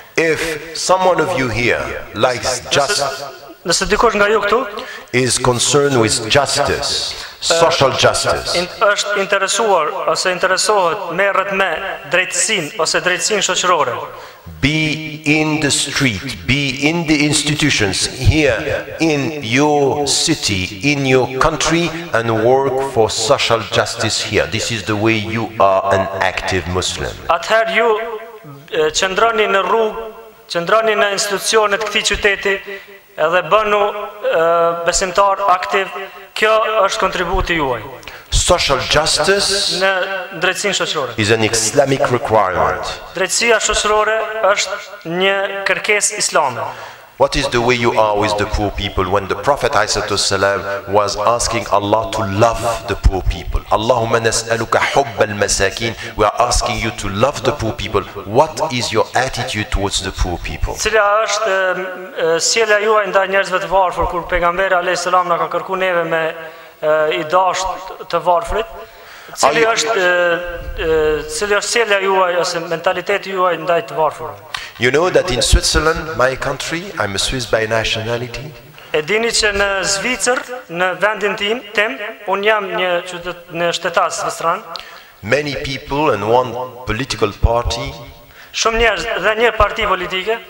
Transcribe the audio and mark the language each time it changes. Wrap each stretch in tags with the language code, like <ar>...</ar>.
<en>If someone of you here likes</en> <sq>Nëse dikush nga ju këtu</sq> <en>is concerned with justice, social justice,</en> <sq>është interesuar ose interesohet merret me drejtësinë ose drejtësinë shoqërore,</sq> <en>be in the street, be in the institutions here in your city, in your country, and work for social justice here. This is the way you are an active Muslim.</en> <sq>Atëherë ju qëndroni në rrugë, qëndroni në institucionet të këtij qyteti edhe bënu besimtar aktiv. Kjo është kontributi juaj.</sq> <en>Social justice</en> <sq>në drejtësinë shoqërore</sq> <en>is an Islamic requirement.</en> <sq>Drejtësia shoqërore është një kërkesë islame.</sq> <en>What is the way you are with the poor people when the Prophet ﷺ was asking Allah to love the poor people?</en> <ar>Allahumma nas'aluka hubbal masakin.</ar> <en>We are asking you to love the poor people. What is your attitude towards the poor people?</en> <sq>Cila është sjellja juaj ndaj njerëzve të varfër kur pejgamberi alayhis salam na ka kërkuar neve me i dashur të varfrit? Cili është sjellja juaj ose mentaliteti juaj ndaj të varfërve?</sq> <en>You know that in Switzerland, my country, I'm a Swiss by nationality.</en> <sq>E dini që në Zvicër, në vendin tim, unë jam një shtetas zvicran.</sq> <en>Many people and one political party,</en> <sq>Shumë njerëz dhe një parti politike,</sq>